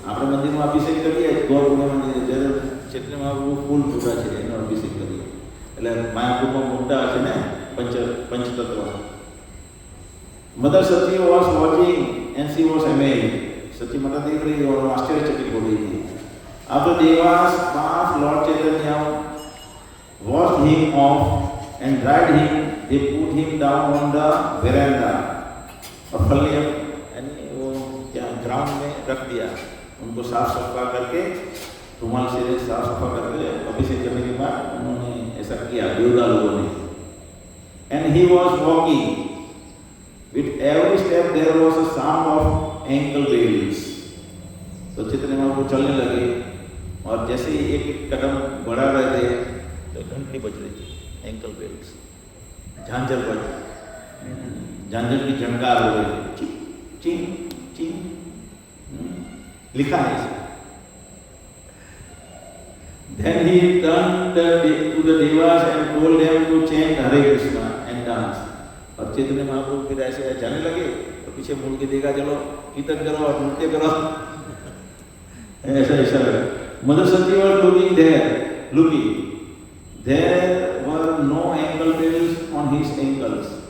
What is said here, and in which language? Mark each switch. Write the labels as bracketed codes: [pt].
[gu] આપણે મંદિરમાં અભિષેક કરીએ ગોળ પૂર્ણિમા જ્યારે ચેતનામાં ફૂલ ફૂટા છે એનો અભિષેક કરીએ એટલે માયાપુરમાં મોટા છે ને પંચતત્વ. [en] Mother Sachi was watching and she was amazed. [hi] सची माता देख रही और आश्चर्यचकित हो रही थी. [en] After Devas bath Lord Chaitanya washed him off and dried him, they put him down on the veranda. [hi] और फल यानी वो क्या ग्राउंड में रख दिया. उनको साफ सफा करके रुमाल से साफ सफा करके अभिषेक करने के बाद उन्होंने ऐसा किया देवता लोगों ने. [en] And he was walking. With every step there was a sound of ankle bells. [hi] तो चैतन्य महाप्रभु चलने लगे और जैसे ही एक एक कदम बढ़ा रहे थे तो घंटी बज रही थी, एंकल बेल्स, झांझर बज, झांझर की झनकार हो रही थी, चिंग चिंग, लिखा है इसे. [en] Then he turned to the devas and told them to chant Hare Krishna and dance. [hi] और चैतन्य महाप्रभु फिर ऐसे जाने लगे तो पीछे मुड़ के देखा, चलो कीर्तन करो और नृत्य करो, ऐसा ऐसा लगा. [en] Mother Sati was looking there. There were no ankle bells on his ankles.